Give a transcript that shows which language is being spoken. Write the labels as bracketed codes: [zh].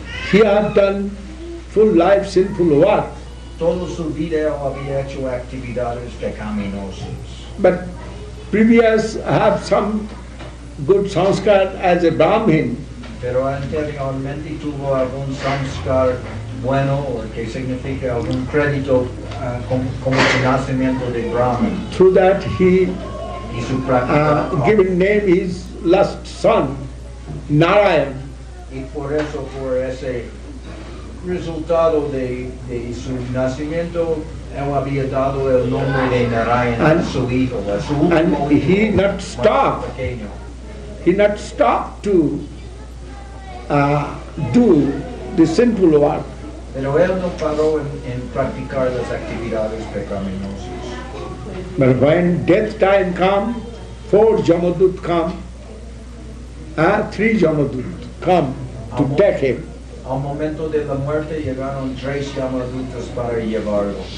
[en] He had done full life sinful work. [es] Toda su vida él había hecho actividades pecaminosas. [en] But previous have some good sanskar as a Brahmin. [es] Pero anteriormente tuvo algún samskar bueno, o que significa algún crédito como el nacimiento de Brahman. [en] Through that he [es] Y su práctica, [en] given name his last son, Narayan. [es] y por eso, por ese resultado de su nacimiento, él había dado el nombre de Narayan a su hijo, a su último [en] And he [es] hijo, [en] not [es] más [en] stopped. [es] pequeño. [en] He not stopped to do the sinful work. [es] Pero él no paró en practicar las actividades pecaminosas. [en] But when death time come, 4 Jamadut come, 3 Jamadut come to take him. [es] Al momento de la muerte llegaron 3 Yamadutas para llevarlo,